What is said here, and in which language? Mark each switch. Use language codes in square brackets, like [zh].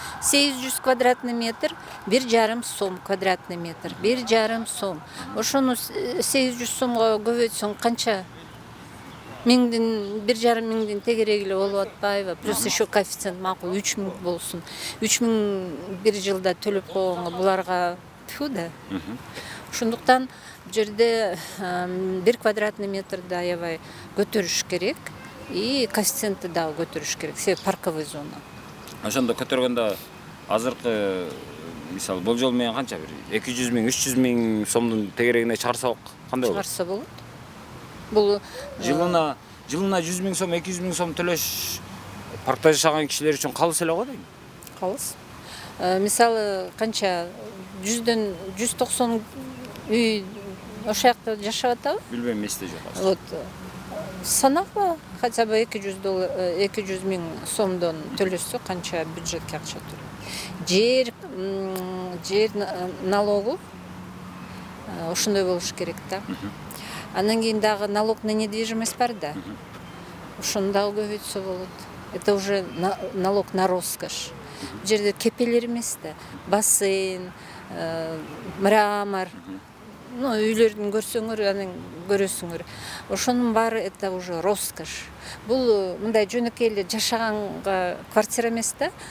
[ky] 800 квадратный метр 1,5 сом квадратный метр. 1,5 сом. Ошону 800 сомго көбөйтсөң канча? 1,5 миңдин тегереги эле болуп атпайбы? Плюс еще коэффициент макул 3 000 болсун. 3 000 бир жылда төлөп койгонго буларга тфу да. Ошондуктан бул жерде 1 квадратный метрди аябай көтөрүш керек. И коэффициентти дагы көтөрүш керек. Себеби парковый зона. Ошондо көтөргөндө азыркы мисалы болжол менен канча бир 200 000, 300 000 сомдун тегерегине чыгарсак кандай болот? Чыгарса болот. Бул Жылына 100 000 сом, 200 000 сом төлөш паркта жашаган кишилер үчүн калыс эле го дейм. калыс. Мисалы канча 100дөн 190 үй ошол жакта жашап атабы? Билбейм, эсте жок азыр. Вот санакпа [ru] хотя бы [ky] 200 000 сомдон төлөсө канча бюджетке акча төлөйт. Жер налогу ошондой болуш керек да. Андан кийин дагы [ru] налог на недвижимость [ky] бар да. Ошону дагы көбөйтсө болот. [ru] Это уже налог на роскошь. [ky] Бул жерде кепелер эмес да. Бассейн, мрамор, үйлөрдүн көрсөңөр, анан көрөсүңөр. Ошонун баары [ru] это уже роскошь. [ky] Бул мындай жөнөкөй эле жашаганга квартира эмес да.